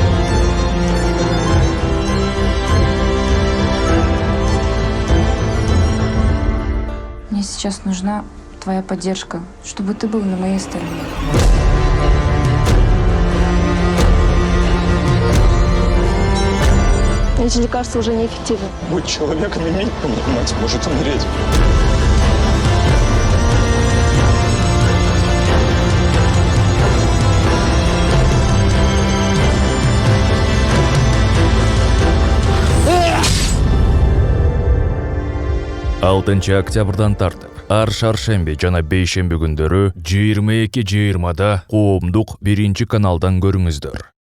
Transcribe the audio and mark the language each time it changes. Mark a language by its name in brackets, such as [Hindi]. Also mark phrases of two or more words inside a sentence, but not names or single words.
[Russian] Мне сейчас нужна твоя поддержка, чтобы ты был на моей стороне. Эти лекарства уже неэффективны. Будь человеком, имей мать может умереть. [Kyrgyz] Алтынчы октябрдан тартып ар шаршемби жана бейшемби күндөрү 22:20 Коомдук 1 каналдан көрүңүздөр.